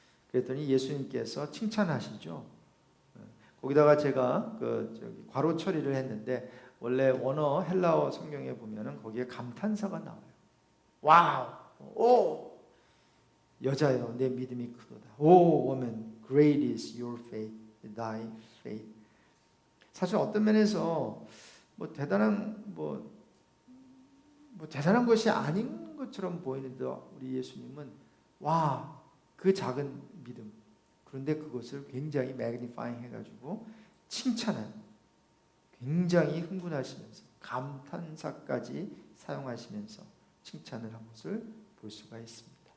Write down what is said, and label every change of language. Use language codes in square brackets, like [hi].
[ko] 그랬더니 예수님께서 칭찬하시죠. 거기다가 제가 괄호 처리를 했는데, 원래 원어 헬라어 성경에 보면은 거기에 감탄사가 나와요. 와우, 오, 여자여 내 믿음이 크도다. [en] 오, woman, great is your faith, thy faith. [ko] 사실 어떤 면에서 뭐 대단한 것이 아닌 것처럼 보이는데, 우리 예수님은 와, 그 작은 믿음, 그런데 그것을 굉장히 매그니파잉 해가지고 칭찬하는, 굉장히 흥분하시면서 감탄사까지 사용하시면서 칭찬을 한 것을 볼 수가 있습니다.